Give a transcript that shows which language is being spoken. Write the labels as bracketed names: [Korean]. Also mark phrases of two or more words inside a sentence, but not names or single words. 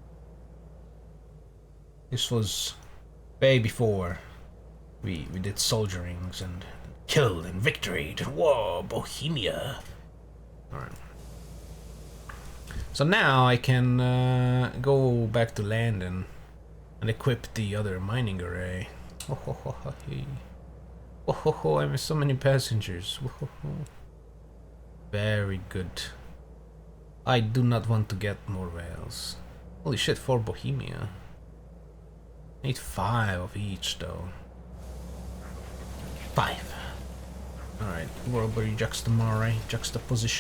[English] This was way before we did soldierings and killed and victoried. Whoa, Bohemia. Alright. So now I can go back to land and equip the other mining array. Oh, ho, ho, ho, hey. Oh, ho, ho, I have so many passengers. Oh, ho, ho. Very good. I do not want to get more whales. Holy shit, 4 Bohemia. I need 5 of each though. 5. Alright, Warburg Juxtamare, juxtaposition.